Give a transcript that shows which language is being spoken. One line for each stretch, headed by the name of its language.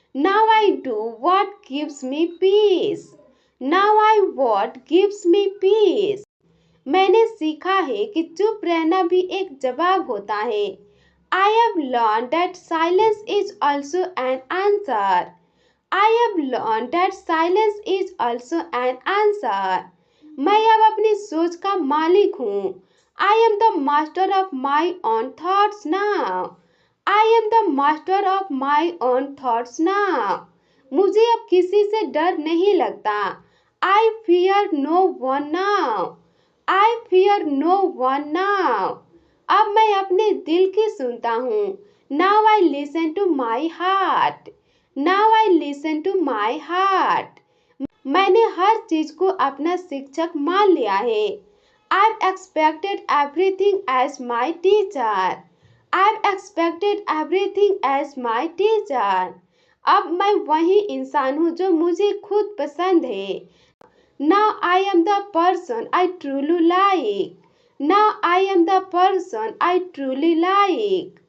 English: Now I do what gives me peace. Now I what gives me peace.
Hindi: मैंने सीखा है कि चुप रहना भी एक जवाब होता है.
English: I have learned that silence is also an answer. I have learned that silence is also an answer.
Hindi: मैं अब अपनी सोच का मालिक हूँ.
English: I am the master of my own thoughts now. I am the master of my own thoughts now.
Hindi: मुझे अब किसी से डर नहीं लगता.
English: I fear no one now. I fear no one now.
Hindi: अब मैं अपने दिल की सुनता हूँ.
English: Now I listen to my heart. Now I listen to my heart.
Hindi: मैंने हर चीज को अपना शिक्षक मान लिया है.
English: I've expected everything as my teacher. I've expected everything as my teacher.
Hindi: अब मैं वही इंसान हूँ जो मुझे खुद पसंद है.
English: Now I am the person I truly like. Now I am the person I truly like.